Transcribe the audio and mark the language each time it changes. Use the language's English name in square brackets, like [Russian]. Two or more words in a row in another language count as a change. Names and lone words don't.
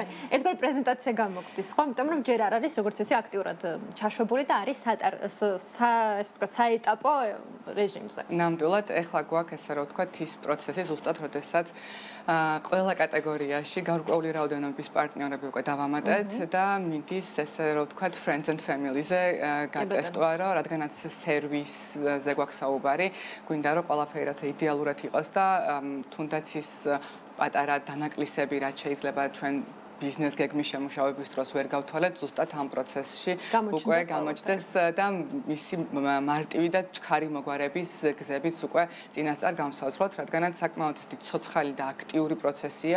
[Georgian] ერთგვარი პრეზენტაცია გამოგვდის, ხო? იმიტომ რომ ჯერ არ არის, როგორც ვიცი, აქტიურად ჩაშვებული და არის საეტაპო რეჟიმზე. ნამდვილად, ეხლა გვაქვს ესე რომ ვთქვათ ის პროცესი ზუსტად, როდესაც ყველა კატეგორიაში გარკვეული რაოდენობის პარტნიორები უკვე დავამატეთ და მიდის ესე რომ ვთქვათ [English] friends and family- [Georgian] ზე გატესტვა, რომ რადგანაც სერვისზე გვაქვს საუბარი, გვინდა რომ ყველაფერი რაც იდეალურად იყოს და თუნდაც ის პატარა დანაკლისები, რაც შეიძლება ჩვენ ბიზნეს გეგმის შემუშავების დროს ვერ გავთვალეთ, ზუსტად ამ პროცესში უკვე გამოჩნდეს და მისი მარტივი და ჩქარი მოგვარების გზებიც უკვე წინასწარ გამსაზღვროთ, რადგანაც საკმაოდ ცოცხალი და აქტიური პროცესია.